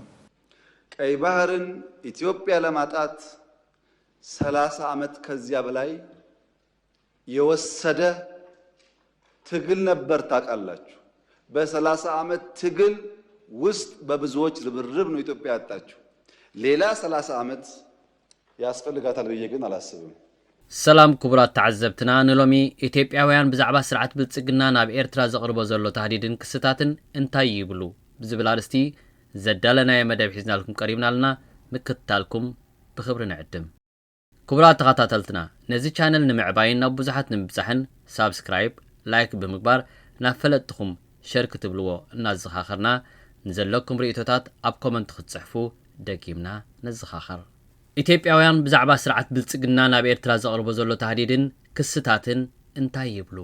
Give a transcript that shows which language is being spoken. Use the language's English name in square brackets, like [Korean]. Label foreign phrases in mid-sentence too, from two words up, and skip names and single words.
[Amharic] ቀይ ባህርን ኢትዮጵያ ለማጣት 30 ዓመት ከዚያ በላይ የወሰደ ትግል ነበር። ታውቃላችሁ። በ30 ዓመት ትግል ውስጥ በብዙዎች ርብርብ ነው ኢትዮጵያ ያጣችው። ሌላ 30 ዓመት ያስፈልጋታል ብዬ ግን አላስብም። [Tigrinya] ሰላም ክቡራት ተዓዘብትና ንሎሚ ኢትዮጵያውያን ብዛዕባ ስርዓት ብልጽግና ናብ ኤርትራ ዘቕርቦ ዘሎ ተህዲድን ክስታትን እንታይ ይብሉ ብዝብል ኣርእስቲ ዘዳለናየ መደብ ሒዝናልኩም ቀሪብናልና ምክትታልኩም ብኽብሪ ንዕድም። ክቡራት ተኸታተልትና ነዚ ቻነል ንምዕባይን ናብ ብዙሓት ንምብጻሕን ሳብስክራይብ ላይክ ብምግባር ናብ ፈለጥኩም ሸር ክትብልዎ እናዘኻኸርና ንዘለኩም ርእቶታት ኣብ ኮመንት ክትጽሕፉ ደጊምና ነዘኻኸር። ኢትዮጵያውያን ብዛዕባ ስርዓት ብልጽግና ናብ ኤርትራ ዘቕርቦ ዘሎ ተህዲድን ክስታትን እንታይ ይብሉ?